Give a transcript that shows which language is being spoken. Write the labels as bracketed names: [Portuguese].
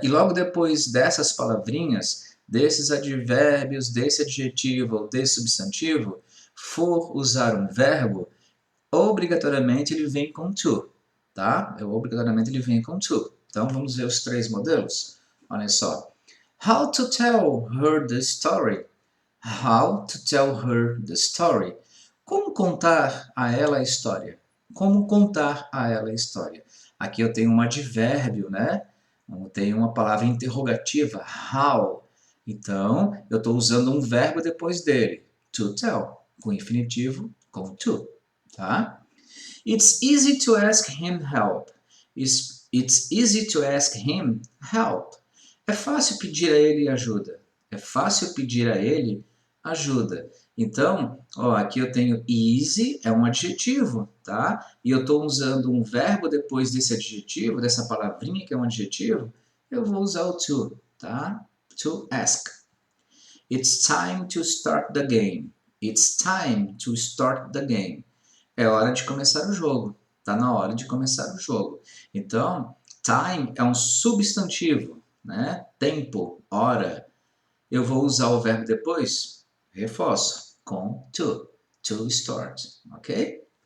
[Portuguese] E logo depois dessas palavrinhas, desses advérbios, desse adjetivo ou desse substantivo, for usar um verbo, obrigatoriamente ele vem com to, tá? Obrigatoriamente ele vem com to. Então vamos ver os três modelos. Olha só. [English] How to tell her the story. How to tell her the story. [Portuguese] Como contar a ela a história? Como contar a ela a história? Aqui eu tenho um advérbio, né? Eu tenho uma palavra interrogativa, how. Então, eu estou usando um verbo depois dele, to tell, com infinitivo, com to, tá? [English] It's easy to ask him help. It's easy to ask him help. [Portuguese] É fácil pedir a ele ajuda. É fácil pedir a ele ajuda. Então, ó, aqui eu tenho easy, é um adjetivo, tá? E eu estou usando um verbo depois desse adjetivo, dessa palavrinha que é um adjetivo, eu vou usar o to, tá? [English] To ask. It's time to start the game. It's time to start the game. [Portuguese] É hora de começar o jogo. Tá na hora de começar o jogo. Então, time é um substantivo, né? Tempo, hora. Eu vou usar o verbo depois? Reforço, com to start, ok?